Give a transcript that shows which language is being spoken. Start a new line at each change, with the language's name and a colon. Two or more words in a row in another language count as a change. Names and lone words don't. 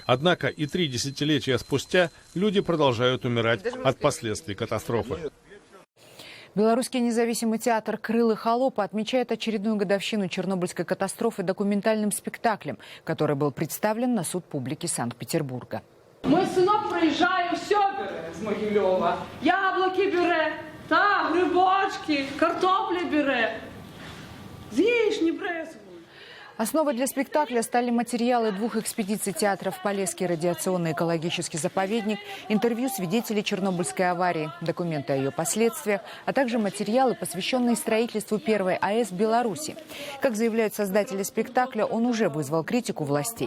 Russian: Однако и 3 десятилетия спустя люди продолжают умирать от последствий катастрофы. Белорусский независимый театр «Крылы холопа» отмечает очередную годовщину Чернобыльской катастрофы документальным спектаклем, который был представлен на суд публики Санкт-Петербурга.
Ukrainian: Мой сынок проезжає, все бере з Могилева. Яблоки бере, та, грибочки, картоплю бере. З'їж, не брезгуй.
Russian: Основой для спектакля стали материалы двух экспедиций театра в Полесский радиационно-экологический заповедник, интервью свидетелей Чернобыльской аварии, документы о ее последствиях, а также материалы, посвященные строительству первой АЭС в Беларуси. Как заявляют создатели спектакля, он уже вызвал критику властей.